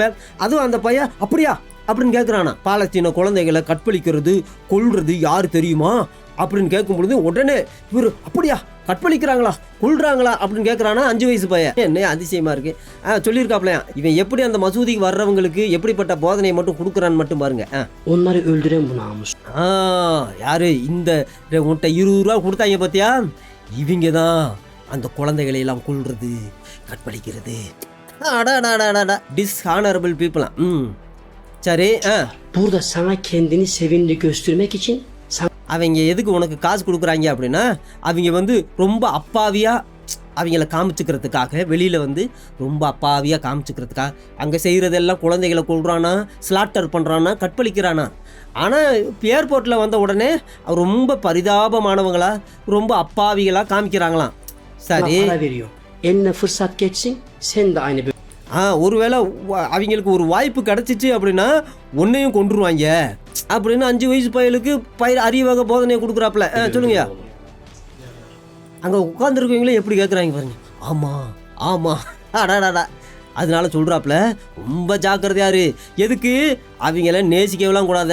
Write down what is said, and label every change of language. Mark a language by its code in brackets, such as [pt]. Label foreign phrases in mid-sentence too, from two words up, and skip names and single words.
[ta] அதுவும் அந்த பையன் அப்படியா அப்படின்னு கேட்குறானா. பாலஸ்தீன குழந்தைகளை கற்பழிக்கிறது, கொல்றது யார் தெரியுமா அப்படின்னு கேட்கும் பொழுது உடனே இவர் அப்படியா கற்பழிக்கிறாங்களா கொள்றாங்களா அப்படின்னு கேட்குறானா 5 வயசு பையன். என்ன அதிசயமாக இருக்குது. சொல்லியிருக்காப்லையா இவன் எப்படி அந்த மசூதிக்கு வர்றவங்களுக்கு எப்படிப்பட்ட போதனையை மட்டும் கொடுக்குறான்னு மட்டும் பாருங்க. [tr] Onları öldüren bu namus. [ta] யாரு இந்த உன்கிட்ட 20 ரூபா கொடுத்தாங்க பார்த்தியா, இவங்க தான் அந்த குழந்தைகளை எல்லாம் கொள்றது கற்பழிக்கிறது. [en] dishonorable people. [ta] சரி. [tr] Burada sana kendini sevimli göstermek için [ta] அவங்க எதுக்கு உனக்கு காசு கொடுக்குறாங்க அப்படின்னா அவங்க வந்து ரொம்ப அப்பாவியாக அவங்கள காமிச்சுக்கிறதுக்காக, வெளியில் வந்து ரொம்ப அப்பாவியாக காமிச்சுக்கிறதுக்காக அங்கே செய்கிறதெல்லாம் குழந்தைகளை கொள்றானா, ஸ்லாட்டர் பண்ணுறானா, கற்பழிக்கிறானா. ஆனால் ஏர்போர்ட்டில் வந்த உடனே ரொம்ப பரிதாபமானவங்களா, ரொம்ப அப்பாவிகளாக காமிக்கிறாங்களாம். சரி. [tr] என்ன fırsat geçsin sen de aynı. [ta] ஒருவேளை அவங்களுக்கு ஒரு வாய்ப்பு கிடச்சிச்சு அப்படின்னா ஒன்றையும் கொண்டுருவாங்க அப்படின்னு 5 வயசு பயலுக்கு அறிவக போதனையை கொடுக்குறாப்புல. சொல்லுங்க. அங்கே உட்காந்துருக்கவங்களே எப்படி கேட்குறாங்க பாருங்க. ஆமாம் ஆமாம் அடாடாடா. அதனால சொல்கிறாப்புல ரொம்ப ஜாக்கிரதையாரு. எதுக்கு அவங்கள நேசிக்கவெல்லாம் கூடாது.